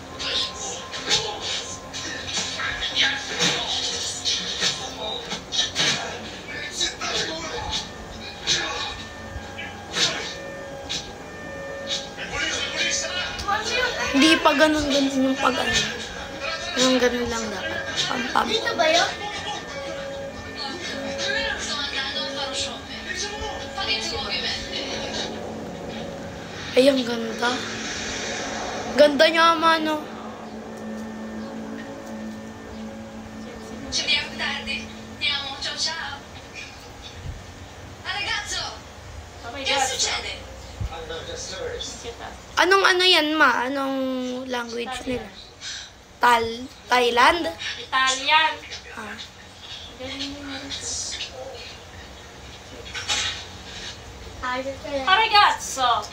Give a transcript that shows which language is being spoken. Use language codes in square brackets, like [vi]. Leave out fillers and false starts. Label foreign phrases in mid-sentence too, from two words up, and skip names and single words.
[tl] Hindi pa ganun-ganun yung pag-ano. Yung ganun lang dapat. Pam-pam. Dito ba yun? Ay, ang ganda. Ganda niya, mano. [it] Ci vediamo tardi. Andiamo, ciao ciao. Ah ragazzo, [en] Oh my [it] che [en] God. [it] succede? [tl] Anong ano yan, ma? Anong language nila? Thailand? Italian. Ah. Galing mo. Ayos ka lang. Aragazzo.